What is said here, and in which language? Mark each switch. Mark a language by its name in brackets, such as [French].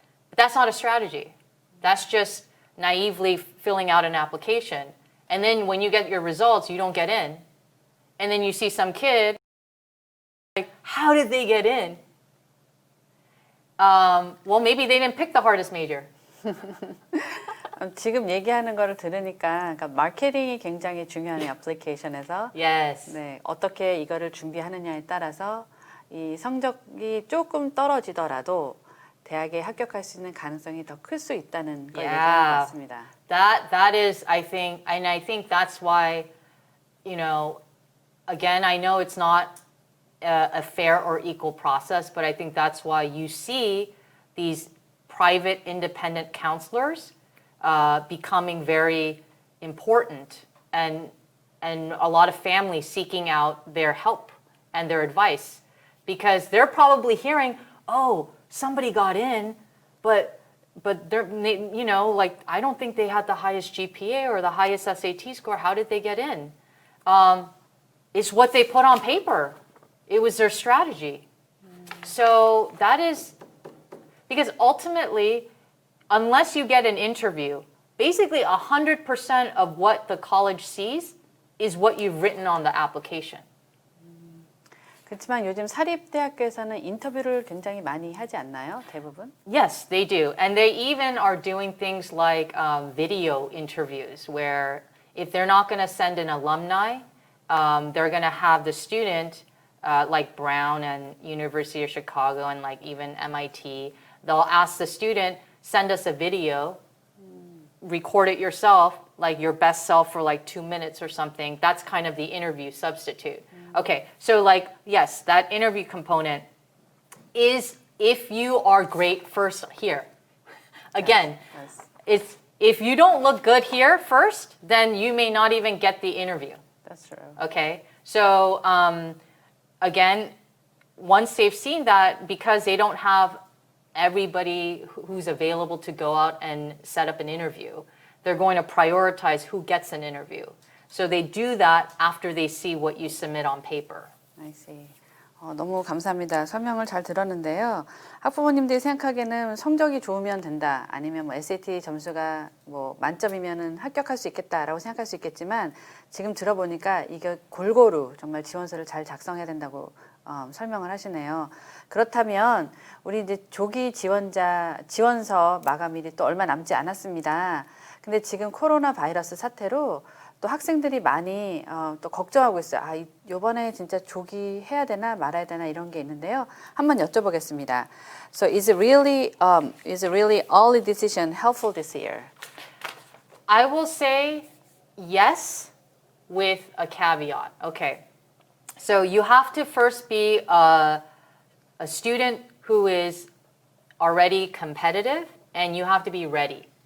[English] But that's not a strategy. That's just naively filling out an application. And then when you get your results, you don't get in. And then you see some kid, like, how did they get in? Well, maybe they didn't pick the hardest major. [Korean] 지금 얘기하는 거를 들으니까 그러니까 마케팅이 굉장히 중요한 애플리케이션에서 [English] Yes. [Korean] 네, 어떻게 이거를 준비하느냐에 따라서 이 성적이 조금 떨어지더라도 대학에 합격할 수 있는 가능성이 더 클 수 있다는 걸 얘기하는 것 같습니다. [English] That is, I think, and I think that's why, again, I know it's not a fair or equal process, but I think that's why you see these private independent counselors becoming very important and a lot of families seeking out their help and their advice because they're probably hearing, oh, somebody got in, but they're, you know, like, I don't think they had the highest GPA or the highest SAT score. How did they get in? It's what they put on paper. It was their strategy. So that is, because ultimately, unless you get an interview, basically 100% of what the college sees is what you've written on the application. [Korean] 그렇지만 요즘 사립대학교에서는 인터뷰를 굉장히 많이 하지 않나요? 대부분? [English] Yes, they do. And they even are doing things like video interviews where if they're not going to send an alumni, they're going to have the student, like Brown and University of Chicago and like even MIT, they'll ask the student, send us a video, record it yourself, like your best self for like 2 minutes or something. That's kind of the interview substitute. Okay, so like, yes, that interview component is if you are great first here. Again, Yes. if you don't look good here first, then you may not even get the interview. That's true. Okay, so again, once they've seen that, because they don't have everybody who's available to go out and set up an interview, they're going to prioritize who gets an interview. So they do that after they see what you submit on paper. I see. [Korean] 너무 감사합니다. 설명을 잘 들었는데요. 학부모님들이 생각하기에는 성적이 좋으면 된다. 아니면 뭐 SAT 점수가 뭐 만점이면은 합격할 수 있겠다라고 생각할 수 있겠지만 지금 들어보니까 이게 골고루 정말 지원서를 잘 작성해야 된다고 설명을 하시네요. 그렇다면 우리 이제 조기 지원서 마감일이 또 얼마 남지 않았습니다. 근데 지금 코로나 바이러스 사태로 또 학생들이 많이 또 걱정하고 있어요. 아, 이번에 진짜 조기 해야 되나 말아야 되나 이런 게 있는데요. 한번 여쭤보겠습니다. [English] So is it really early decision helpful this year? I will say yes with a caveat. Okay, so you have to first be a student who is already competitive and you have to be ready.